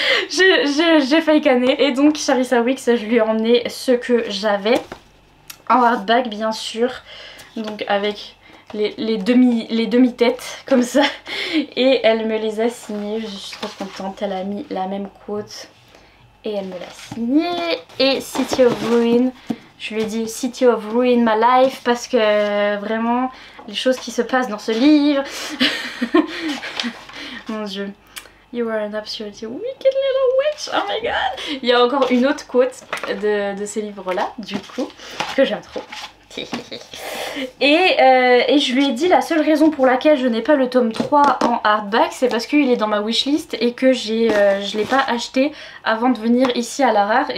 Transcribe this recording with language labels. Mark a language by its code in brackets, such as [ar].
[fr] J'ai failli canner. Et donc Charissa Weeks, je lui ai emmené ce que j'avais en hardback bien sûr, donc avec les demi-têtes comme ça, et elle me les a signés. Je suis trop contente, elle a mis la même quote et elle me l'a signé. Et City of Ruin, je lui ai dit City of Ruin my life parce que vraiment les choses qui se passent dans ce livre mon dieu. [en] You are an absolutely wicked little witch, oh my god. [fr] Il y a encore une autre quote de ces livres là du coup que j'aime trop. Et je lui ai dit la seule raison pour laquelle je n'ai pas le tome 3 en hardback, c'est parce qu'il est dans ma wishlist et que je l'ai pas acheté avant de venir ici à la Rare.